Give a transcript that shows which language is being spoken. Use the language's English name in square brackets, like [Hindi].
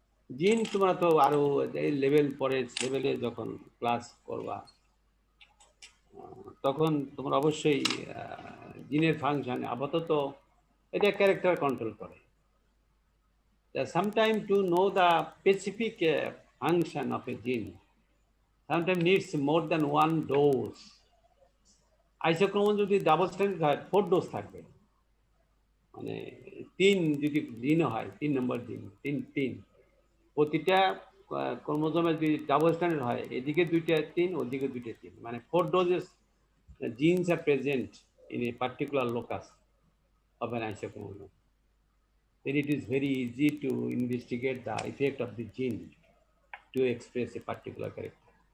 [Bangla] জিন তোমরা তো আরো লেভেল পরে লেভেলে যখন ক্লাস করবা তখন তোমরা অবশ্যই জিনের ফাংশন আপাতত এটা ক্যারেক্টার কন্ট্রোল করে। [English] Sometimes to know the specific function of a gene, sometimes needs more than 1 dose. [Bangla] আইসোক্রোমোজোম যদি ডাবল স্ট্যান্ডার্ড হয় 4 ডোজ থাকবে, মানে 3 যদি জিন হয় 3 নম্বর জিন 3 প্রতিটা ক্রোমোজোমে যদি ডাবল স্ট্যান্ডার্ড হয় এদিকে 2টা 3 ওদিকে 2টা 3, মানে 4 doses [English] genes are present in a particular locus of an isochromosome. Then it is very easy to investigate the effect of the gene to express a particular character.